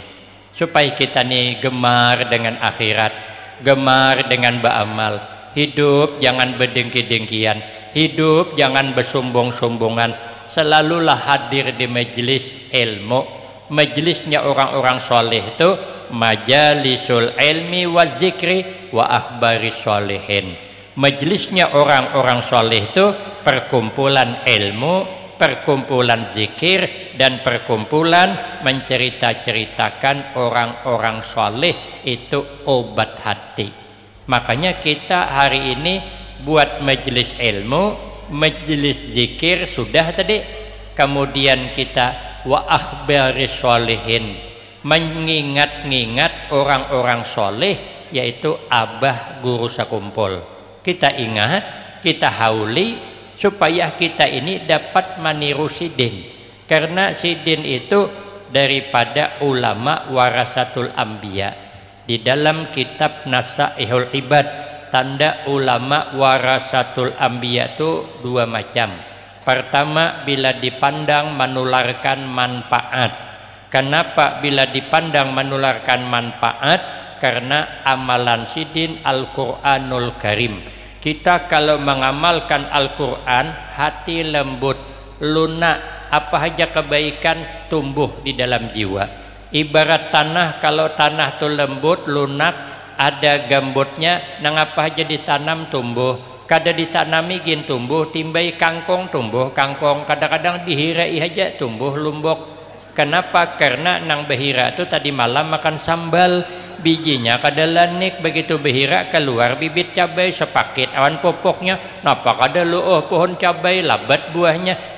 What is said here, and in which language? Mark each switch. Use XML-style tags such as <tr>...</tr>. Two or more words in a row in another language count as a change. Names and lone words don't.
<id>Supaya kita nih gemar dengan akhirat, gemar dengan beramal. Hidup jangan berdengki-dengkian, hidup jangan bersombong-sombongan. Selalulah hadir di majelis ilmu. Majelisnya orang-orang soleh itu</id> <ar>majalisul ilmi wa zikri wa akhbari sholihin.</ar> <id>Majelisnya orang-orang soleh itu perkumpulan ilmu, perkumpulan zikir, dan perkumpulan mencerita-ceritakan orang-orang soleh. Itu obat hati. Makanya kita hari ini buat majelis ilmu, majelis zikir sudah tadi, kemudian kita</id> <ar>wa akhbari sholihin,</ar> <id>mengingat-ingat orang-orang soleh, yaitu abah guru sakumpul. Kita ingat, kita hauli supaya kita ini dapat meniru sidin, karena sidin itu daripada ulama</id> <ar>warasatul anbiya.</ar> <id>Di dalam kitab Nasaihul Ibad, tanda ulama</id> <ar>warasatul anbiya</ar> <id>itu 2 macam. Pertama, bila dipandang menularkan manfaat. Kenapa bila dipandang menularkan manfaat? Karena amalan sidin Al-Quranul Karim. Kita kalau mengamalkan Al-Quran, hati lembut, lunak, apa saja kebaikan tumbuh di dalam jiwa. Ibarat tanah, kalau tanah itu lembut, lunak, ada gambutnya,</id> <bjn>nang apa saja ditanam tumbuh. Kada ditanami gin tumbuh, timbai kangkong tumbuh kangkong, kadang-kadang dihirai aja tumbuh lumbok. Kenapa? Karena nang behira itu tadi malam makan sambal, bijinya kada lanik, begitu behira keluar bibit cabai sepaket awan popoknya, napa kada luuh pohon cabai labat buahnya.</bjn>